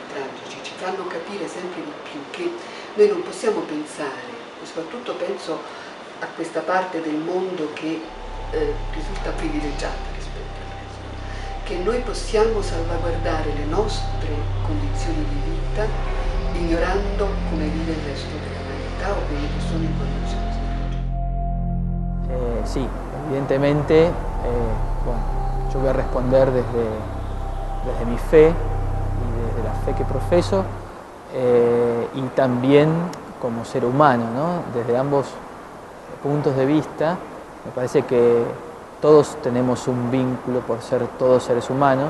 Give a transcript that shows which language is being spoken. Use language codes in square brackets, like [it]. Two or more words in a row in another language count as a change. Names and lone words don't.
[it] tragici, ci fanno capire sempre di più che noi non possiamo pensare, e soprattutto penso a questa parte del mondo che risulta privilegiata rispetto al resto, che noi possiamo salvaguardare le nostre condizioni di vita ignorando come vive il resto dell'umanità o quelli che sono in condizioni. [es] Sí, evidentemente, bueno, yo voy a responder desde mi fe y desde la fe que profeso y también como ser humano, ¿no? Desde ambos puntos de vista, me parece que todos tenemos un vínculo por ser todos seres humanos.